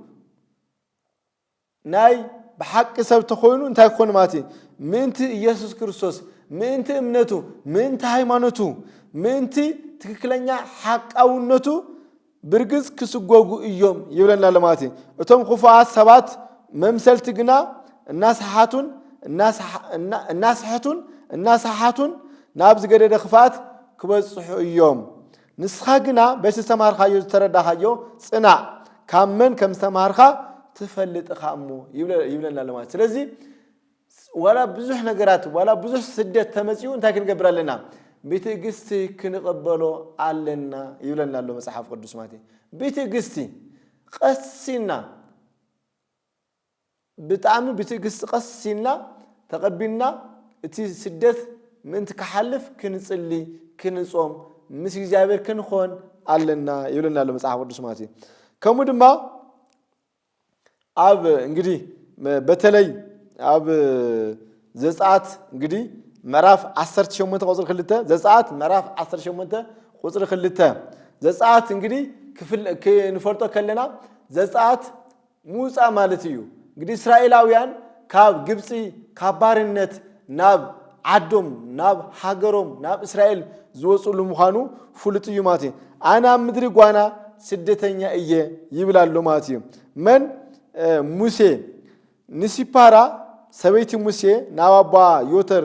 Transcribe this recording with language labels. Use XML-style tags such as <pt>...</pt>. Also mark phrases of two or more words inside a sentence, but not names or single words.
<ti>ናይ በሐቅ ሰብ ተኾኑ እንታይ ኮን ማለት ምእንቲ ኢየሱስ ክርስቶስ ምእንቲ እምነቱ ምእንቲ ሃይማኖቱ ምእንቲ ትክክለኛ ሐቃውነቱ ብርግጽ ክስጎጉ እዮም ይብለና ለማለት እቶም ኹፋት ሰባት መምሰልቲ ግና እናስሐቱን ናብ ዝገደደ ክፋት ክበጽሑ እዮም ንስኻ ግና በስተማርኻዮ ዝተረዳኻዮ ጽናዕ ካመን ከም ዝተማርኻ ትፈልጥኻ እሞ ይብለና ለማለት ስለዚህ ወላ ብዙሕ ነገራት ወላ ብዙሕ ስደት ተመጽኡ እንታይ ክንገብር ኣለና በትዕግስቲ ክንቀበሎ ኣለና ይብለና ኣሎ መጽሐፍ ቅዱስ ማለት በትዕግስቲ ቀሲና ብጣዕሚ በትዕግስቲ ቀሲና ተቀቢልና እቲ ስደት ምንት ከሐልፍ ክንጽሊ ክንጾም ምስ እግዚአብሔር ክንኾን ኣለና ይብለና ኣሎ መጽሐፍ ቅዱስ ማለት ከሙ ድማ ኣብ እንግዲህ በተለይ ኣብ ዘጻት እንግዲህ ምዕራፍ 18 ቁጥር 2 ዘጻት ምዕራፍ 18 ቁጥር 2 ዘጻት እንግዲህ ክንፈልጦ ከለና ዘጻት ሙጻ ማለት እዩ እንግዲህ እስራኤላውያን ካብ ግብጽ ካብ ባርነት ናብ ዓዶም ናብ ሃገሮም ናብ እስራኤል ዝወጹሉ ምዃኑ ፍሉጥ እዩ ማለት እዩ አና ምድሪ ጓና ስደተኛ እየ ይብላል ማለት እዩ መን ሙሴ ንሲፓራ ሰበይቲ ሙሴ ናባባ ዮተር</ti>